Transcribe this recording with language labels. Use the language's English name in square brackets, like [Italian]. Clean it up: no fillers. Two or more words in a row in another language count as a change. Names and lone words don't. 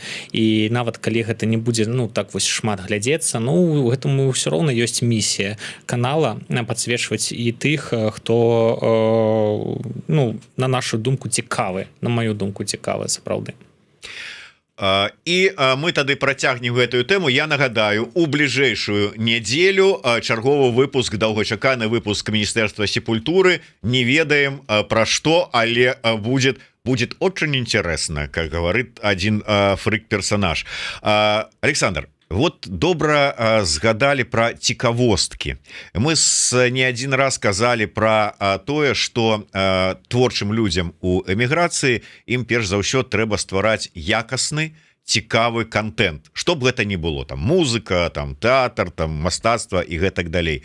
[Belarusian] І нават калі гэта не будзе, ну, так вось шмат глядзецца, ну, гэтаму ўсё роўна ёсць місія канала падсвечваць і тых, хто, ну, на нашу думку цікавы, на маю думку цікавы сапраўды. І мы тады працягнем гэтую тэму. Я нагадаю, у бліжэйшую нядзелю чарговы выпуск, доўгачаканы выпуск Міністэрства сепультуры. Не ведаем пра што, але [Russian] будет очень интересно, как говорит один фрик-персонаж. [Belarusian] Александр, вот добра згадали про цікавосткі. Мы [Russian] не один раз [Belarusian] казали про тое, что творчым людям у эміграцыі ім перш за ўсё трэба ствараць якасны, цікавы контент, што б гэта не было, там музыка, там тэатр, там мастацтва і гэтак далей.